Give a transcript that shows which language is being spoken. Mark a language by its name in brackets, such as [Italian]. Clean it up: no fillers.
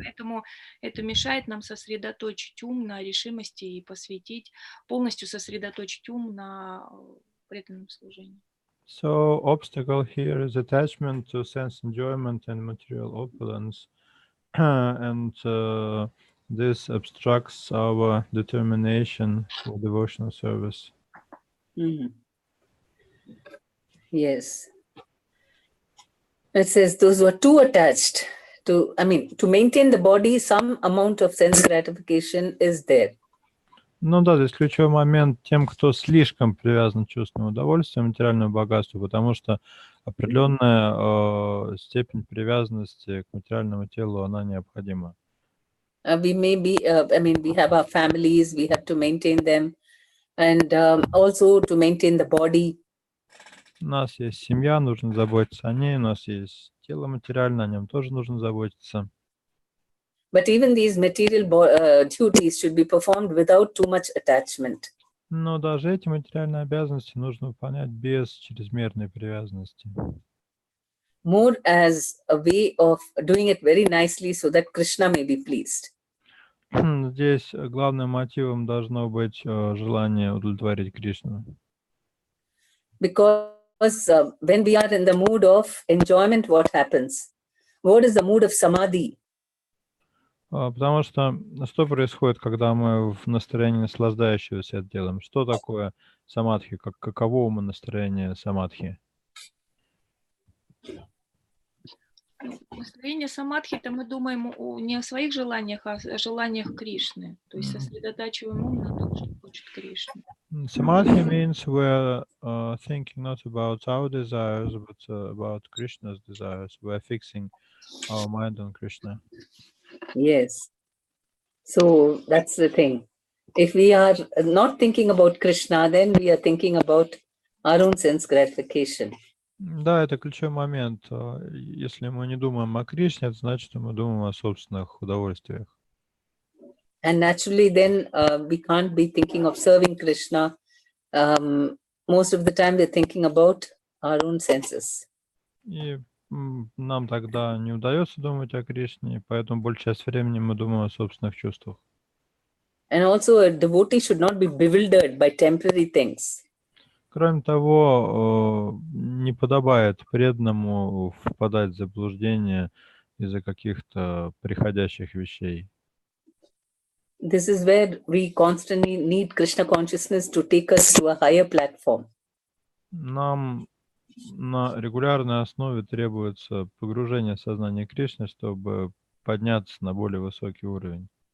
[Russian] Поэтому это мешает нам сосредоточить ум на решимости и полностью сосредоточить ум на преданном служении. [English] So, obstacle here is attachment to sense enjoyment and material opulence, and this obstructs our determination for devotional service. Yes. It says those who are too attached to maintain the body, some amount of sense gratification is there. [Russian] Ну да, здесь ключевой момент тем, кто слишком привязан к чувственному удовольствию, материальному богатству, потому что определенная степень привязанности к материальному телу, она необходима. [English] We may be, we have our families, we have to maintain them, and also to maintain the body. [Russian] У нас есть семья, нужно заботиться о ней, у нас есть тело материальное, о нем тоже нужно заботиться. [English] But even these material duties should be performed without too much attachment. [Russian] Но даже эти материальные обязанности нужно выполнять без чрезмерной привязанности. [English] More as a way of doing it very nicely so that Krishna may be pleased. [Russian] Здесь главным мотивом должно быть желание удовлетворить Кришну. [English] Because when we are in the mood of enjoyment, what happens? What is the mood of samadhi? [Russian] Потому что что происходит, когда мы в настроении наслаждающегося это делаем? Что такое самадхи? Каково настроение самадхи? Настроение самадхи-то мы думаем не о своих желаниях, а о желаниях Кришны. То есть сосредотачиваем ум на том, что хочет Кришна. [English] Samadhi means we're thinking not about our desires, but about Krishna's desires. We're fixing our mind on Krishna. Yes. So that's the thing. If we are not thinking about Krishna, then we are thinking about our own sense gratification. [Russian] Да, это ключевой момент. Если мы не думаем о Кришне, это значит, что мы думаем о собственных удовольствиях. [English] And naturally, then we can't be thinking of serving Krishna. Most of the time, we're thinking about our own senses. [Russian] И нам тогда не удается думать о Кришне, поэтому большую часть времени мы думаем о собственных чувствах. [English] And also, a devotee should not be bewildered by temporary things. [Russian] Кроме того, не подобает преданному впадать в заблуждение из-за каких-то приходящих вещей. [English] This is where we constantly need Krishna consciousness to take us to a higher platform. [Russian] Нам на регулярной основе требуется погружение в сознание Кришны, чтобы подняться на более высокий уровень.